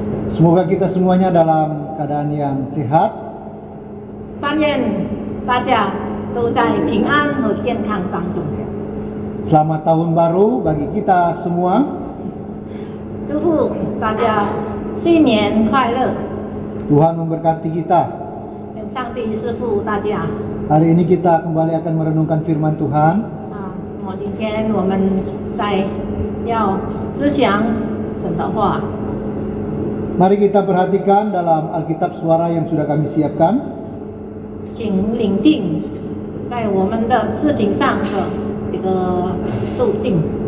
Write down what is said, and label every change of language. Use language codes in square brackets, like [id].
[id] Semoga kita semuanya dalam keadaan yang sehat. [zh] 但愿大家都在平安和健康当中。 [id] Selamat tahun baru bagi kita semua. [zh] 祝福大家新年快乐！ [id] Tuhan memberkati kita. [zh] 愿上帝赐福大家。 [id] Hari ini kita kembali akan merenungkan firman Tuhan. [zh] 今天我们在要思想神的话。 [id] Mari kita perhatikan dalam Alkitab suara yang sudah kami siapkan. [zh] 请领定在我们的视频上的这个路径。